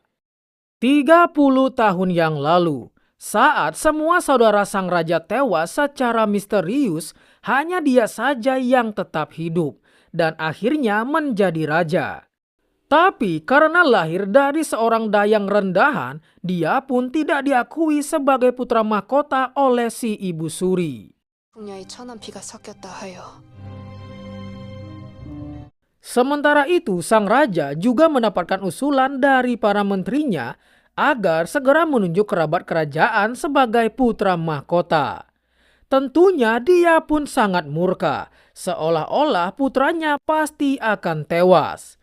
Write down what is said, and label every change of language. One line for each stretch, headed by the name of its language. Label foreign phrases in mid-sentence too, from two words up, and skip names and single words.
Indonesian: 30 tahun yang lalu, saat semua saudara sang raja tewas secara misterius, hanya dia saja yang tetap hidup dan akhirnya menjadi raja. Tapi karena lahir dari seorang dayang rendahan, dia pun tidak diakui sebagai putra mahkota oleh si Ibu Suri.
Korean: 궁녀의 천한 피가 섞였다 하여.
Indonesian: Sementara itu, sang raja juga mendapatkan usulan dari para menterinya agar segera menunjuk kerabat kerajaan sebagai putra mahkota. Tentunya dia pun sangat murka, seolah-olah putranya pasti akan tewas.